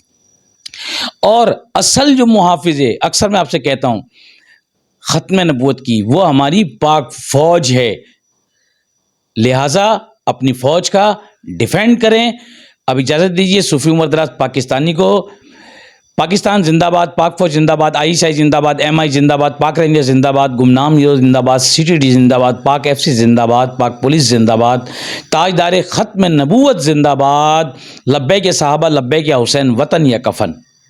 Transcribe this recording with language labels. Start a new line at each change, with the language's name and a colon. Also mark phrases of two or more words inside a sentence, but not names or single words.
Urdu: اور اصل جو محافظ ہے، اکثر میں آپ سے کہتا ہوں، ختم نبوت کی، وہ ہماری پاک فوج ہے. لہٰذا اپنی فوج کا ڈیفینڈ کریں. اب اجازت دیجیے صوفی عمر دراز پاکستانی کو. پاکستان زندہ باد، پاک فوج زندہ باد، آئی ایس آئی زندہ باد، ایم آئی زندہ باد، پاک رینجر زندہ باد، گمنام ہیرو زندہ باد، سی ٹی ڈی زندہ باد، پاک ایف سی زندہ باد، پاک پولیس زندہ باد، تاجدار ختم نبوت زندہ باد. لبیک صحابہ،
Arabic: لبیک یا حسین،
Urdu: وطن یا کفن.